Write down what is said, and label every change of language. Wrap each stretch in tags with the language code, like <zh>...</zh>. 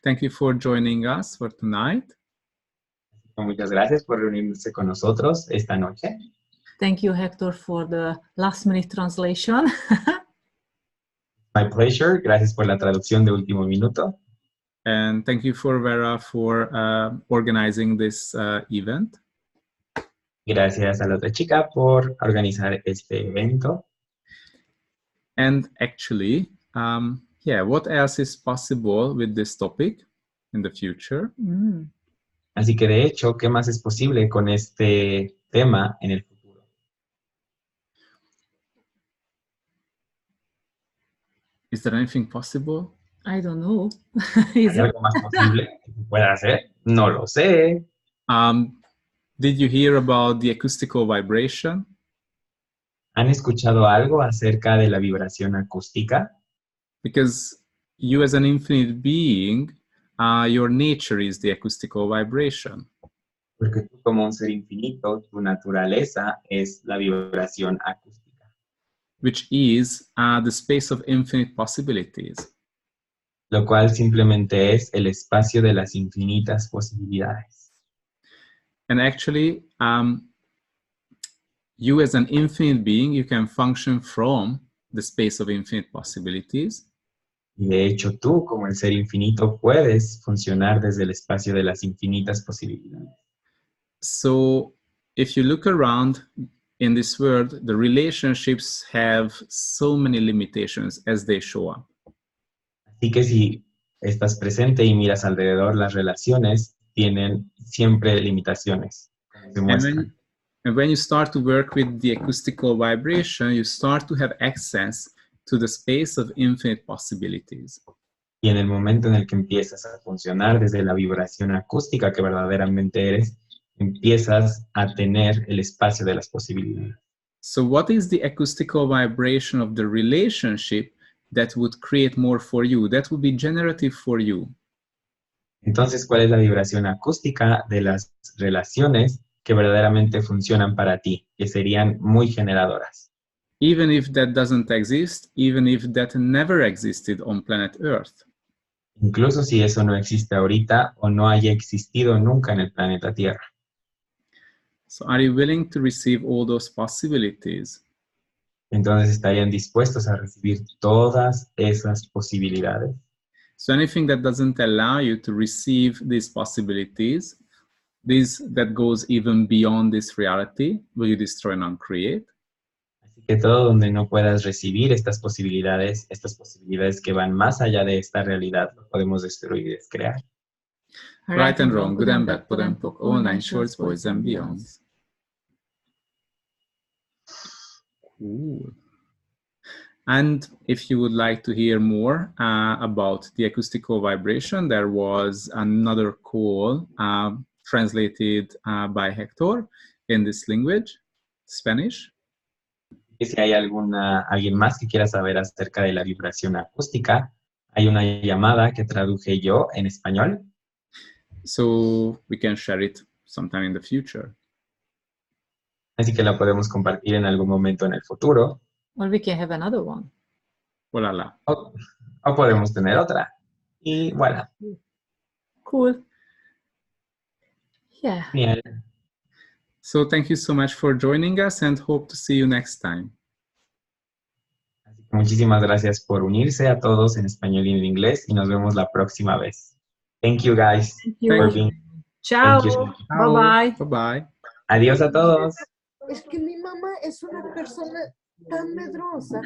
<en>Thank you for joining us for tonight.</en> <es>Muchas gracias por reunirse con nosotros esta noche.</es> <en>Thank you, Hector, for the last-minute translation. My pleasure.</en> <es>Gracias por la traducción de último minuto.</es> <en>And thank you for Vera for organizing this event.</en> <es>Gracias a la otra chica por organizar este evento.</es> <en>And actually, yeah, what else is possible with this topic in the future?</en> <es>Así que de hecho, ¿qué más es posible con este tema en el futuro?</es> <en>Is there anything possible? I don't know.</en> <es>¿Hay algo más posible que se pueda hacer? No lo sé.</es> <en>Did you hear about the acoustical vibration?</en> <es>¿Han escuchado algo acerca de la vibración acústica?</es> <en>Because you as an infinite being, your nature is the acoustical vibration.</en> <es>Porque tú como un ser infinito, tu naturaleza es la vibración acústica.</es> <en>Which is the space of infinite possibilities.</en> <es>Lo cual simplemente es el espacio de las infinitas posibilidades.</es> <en>And actually, you as an infinite being, you can function from the space of infinite possibilities.</en> <es>Y de hecho, tú, como el ser infinito, puedes funcionar desde el espacio de las infinitas posibilidades.</es> <en>So, if you look around in this world, the relationships have so many limitations as they show up.</en> <es>Así que si estás presente y miras alrededor, las relaciones tienen siempre limitaciones.</es> <en>And when you start to work with the acoustical vibration, you start to have access to the space of infinite possibilities.</en> <es>Y en el momento en el que empiezas a funcionar desde la vibración acústica que verdaderamente eres, empiezas a tener el espacio de las posibilidades.</es> <en>So what is the acoustical vibration of the relationship that would create more for you, that would be generative for you?</en> <es>Entonces, ¿cuál es la vibración acústica de las relaciones que verdaderamente funcionan para ti, que serían muy generadoras?</es> <en>Even if that doesn't exist, even if that never existed on planet Earth.</en> <es>Incluso si eso no existe ahorita o no haya existido nunca en el planeta Tierra.</es> <en>So are you willing to receive all those possibilities?</en> <es>Entonces, ¿estarían dispuestos a recibir todas esas posibilidades?</es> <en>So anything that doesn't allow you to receive these possibilities, that goes even beyond this reality, will you destroy and uncreate?</en> <es>Así que todo donde no puedas recibir estas posibilidades que van más allá de esta realidad, lo podemos destruir y descrear.</es> <en>Right and wrong, good and bad, put and poke, online, shorts, boys and beyonds. Cool. And if you would like to hear more about the acoustical vibration, there was another call translated by Hector in this language, Spanish.</en> <es>Y si hay alguien más que quiera saber acerca de la vibración acústica, hay una llamada que traduje yo en español.</es> <en>So we can share it sometime in the future.</en> <es>Así que la podemos compartir en algún momento en el futuro.</es> <en>Or we can have another one.</en> <fr>Voilà.</fr> <es>O podemos tener otra. Y voilà.</es> <en>Cool. Yeah.</en> <es>Genial.</es> <en>So thank you so much for joining us and hope to see you next time.</en> <es>Así que muchísimas gracias por unirse a todos en español y en inglés y nos vemos la próxima vez.</es> <en>Thank you guys. Thank you. For being...</en> <it>Ciao.</it> <en>Thank you. Bye-bye. Bye-bye.</en> <es>Adiós a todos. Es que mi mamá es una persona tan medrosa.</es>